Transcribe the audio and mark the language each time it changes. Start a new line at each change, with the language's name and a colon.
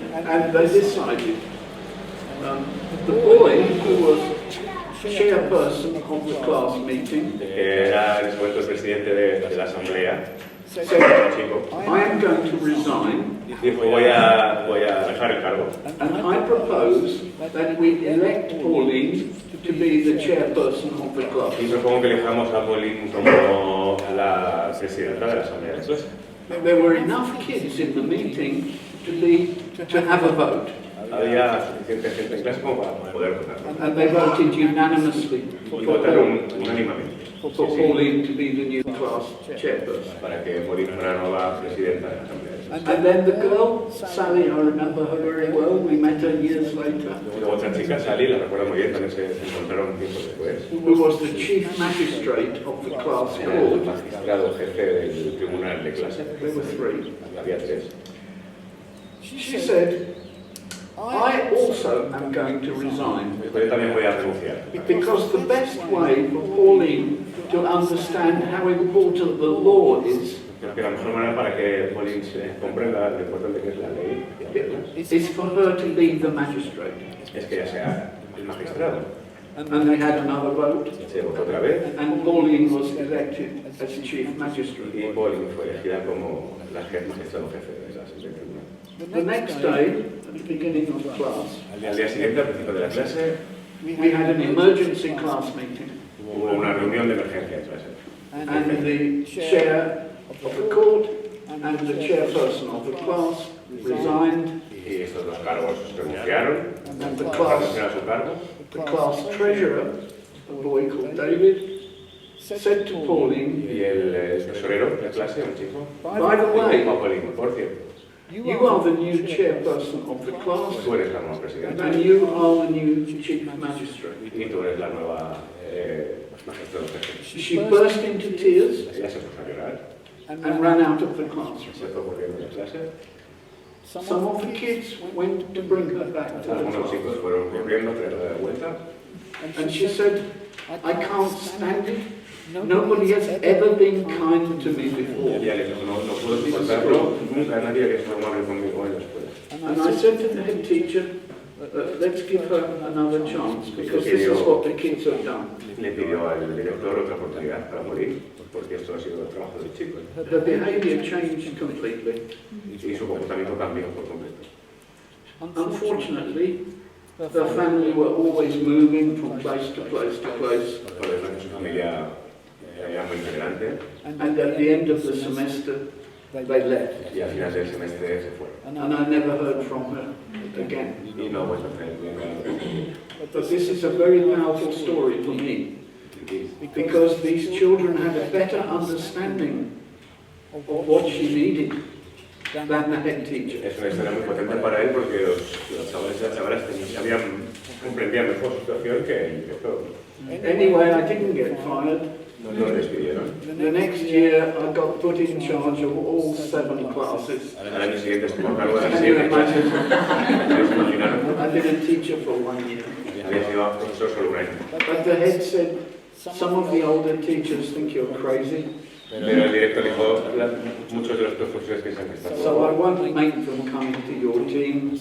English: And they decided, the boy who was chairperson of the class meeting
Spanish: Era en ese momento el presidente de la asamblea,
English: said,
Spanish: chico.
English: I am going to resign
Spanish: Dijo, voy a dejar el cargo.
English: and I propose that we elect Pauline to be the chairperson of the class.
Spanish: Y propongo que elijamos a Pauline como la presidenta de la asamblea de clase.
English: There were enough kids in the meeting to have a vote.
Spanish: Había suficiente gente en clase como para poder votar.
English: And they voted unanimously
Spanish: Y votaron unánimamente
English: for Pauline to be the new class chairperson.
Spanish: para que Pauline fuera la nueva presidenta de la asamblea.
English: And then the girl, Sally, I remember her very well, we met her years later,
Spanish: Y luego otra chica, Sally, la recuerdo muy bien, también se encontraron tiempo después.
English: who was the chief magistrate of the class
Spanish: Era el
English: court.
Spanish: magistrado jefe del tribunal de clase.
English: There were three.
Spanish: Había tres.
English: She said, I also am going to resign
Spanish: Yo también voy a renunciar.
English: because the best way for Pauline to understand how important the law is
Spanish: Porque la mejor manera para que Pauline se comprenda lo importante que es la ley
English: is for her to be the magistrate.
Spanish: es que ella sea el magistrado.
English: And they had another vote,
Spanish: Se votó otra vez
English: and Pauline was elected as chief
Spanish: y
English: magistrate.
Spanish: Pauline fue elegida como la magistrado jefe de la Asamblea Tribunal.
English: The next day, at the beginning of class,
Spanish: Al día siguiente, al principio de la clase,
English: we had an emergency class meeting,
Spanish: hubo una reunión de emergencia en clase.
English: and the chair of the court and the chairperson of the class resigned.
Spanish: Y estos dos cargos renunciaron,
English: And the
Spanish: renunciaron a su cargo.
English: The class treasurer, a boy called David, said to Pauline,
Spanish: Y el tesorero de la clase, un chico,
English: by the way,
Spanish: dijo a Pauline, por cierto,
English: you are the new chairperson of the class,
Spanish: tú eres la nueva presidenta
English: and you are the new chief magistrate.
Spanish: y tú eres la nueva magistrado jefe.
English: She burst into tears
Spanish: Ella se puso a llorar,
English: and ran out of the classroom.
Spanish: se fue corriendo de la clase.
English: Some of the kids went to bring her back to the
Spanish: Algunos
English: class,
Spanish: chicos fueron corriendo a traerla de vuelta.
English: and she said, I can't stand it. Nobody has ever been kind to me
Spanish: Y
English: before.
Spanish: ella le dijo, no puedo soportarlo, nunca nadie había sido amable conmigo en la escuela.
English: And I said to the head teacher, let's give her another chance, because this is what the kids have done.
Spanish: Le pidió al director otra oportunidad para morir, porque esto ha sido el trabajo del chico.
English: Her behaviour changed completely.
Spanish: Y su comportamiento cambió por completo.
English: Unfortunately, the family were always moving from place to place to place,
Spanish: Por desgracia, su familia era muy integrante
English: and at the end of the semester, they left.
Spanish: y al final del semestre se fue.
English: And I never heard from her again.
Spanish: Y no ha vuelto a tener ninguna.
English: But this is a very powerful story for me, because these children had a better understanding of what she needed than the head teacher.
Spanish: Es una historia muy potente para él porque los chavales y las chavalas comprendían mejor su situación que el director.
English: Anyway, I didn't get fired.
Spanish: No lo despidieron.
English: The next year, I got put in charge of all 7 classes.
Spanish: Al año siguiente estuvo a cargo de las
English: Can you
Spanish: 7 clases.
English: imagine?
Spanish: ¿Podéis imaginar?
English: I've been a teacher for 1 year.
Spanish: Había sido profesor solo un año.
English: But the head said, some of the older teachers think you're crazy,
Spanish: Pero el director dijo, muchos de los profesores piensan que está
English: so I
Spanish: todo.
English: won't make them come into your team.